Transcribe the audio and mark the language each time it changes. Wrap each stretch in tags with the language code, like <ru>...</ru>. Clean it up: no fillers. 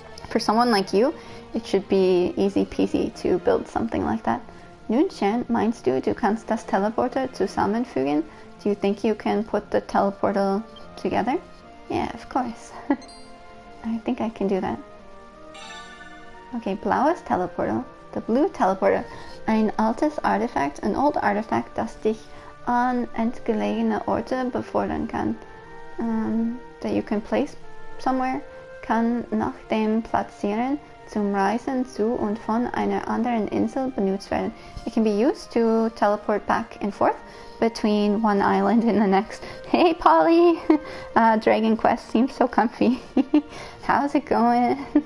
<en>For someone like you, it should be easy peasy to build something like that.</en> <de>Nun, Sharon, meinst du, du kannst das Teleporter zusammenfügen?</de> <en>Do you think you can put the teleportal together? Yeah, of course. I think I can do that. Okay, blaues Teleportal. The Blue Teleporter.</en> <de>Ein altes Artefakt, ein</de> <en>old artifact,</en> <de>das dich an entgelegene Orte befördern kann.</de> <en>That you can place somewhere,</en> <de>kann nach dem Platzieren zum Reisen zu und von einer anderen Insel benutzt werden.</de> <en>It can be used to teleport back and forth between one island and the next. Hey Polly! Dragon Quest seems so comfy. How's it going?</en>